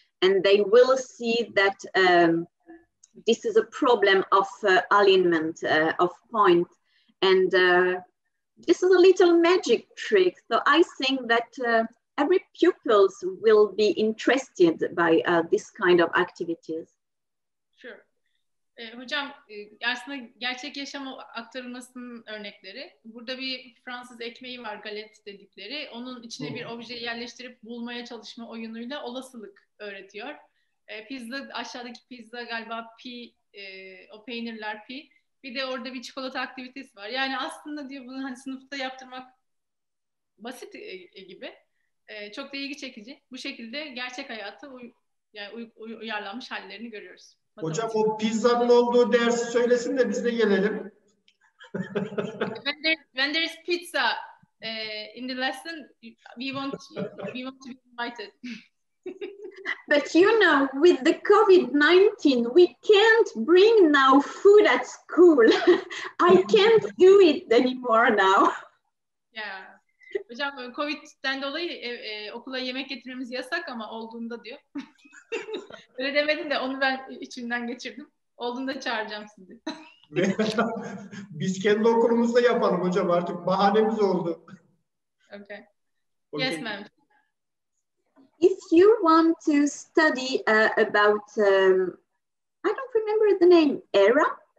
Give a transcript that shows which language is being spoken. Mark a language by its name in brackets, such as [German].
[English] And they will see that this is a problem of alignment of point. And this is a little magic trick. So I think that every pupils will be interested by this kind of activities. Sure. [Turkish] Hocam aslında gerçek yaşam aktarılmasının örnekleri. Burada bir Fransız ekmeği var, galet dedikleri. Onun içine bir objeyi yerleştirip bulmaya çalışma oyunuyla olasılık öğretiyor. Pizza, aşağıdaki pizza galiba pi, o peynirler pi. Bir de orada bir çikolata aktivitesi var. Yani aslında diyor bunu hani sınıfta yaptırmak basit gibi. Çok da ilgi çekici. Bu şekilde gerçek hayata uyarlanmış hallerini görüyoruz. Hocam o pizzanın olduğu dersi söylesin de biz de gelelim. [English] When there is pizza in the lesson, we want to be invited. But you know, with the COVID-19, we can't bring now food at school. I can't do it anymore now. Yeah. [Turkish] Hocam Covid'den dolayı okula yemek getirmemiz yasak ama olduğunda diyor. Öyle demedin de onu ben içimden geçirdim. Olduğunda çağıracağım sizi. Biz kendi okulumuzda yapalım hocam, artık bahanemiz oldu. [English] Okay. Yes, ma'am. If you want to study about, I don't remember the name, era.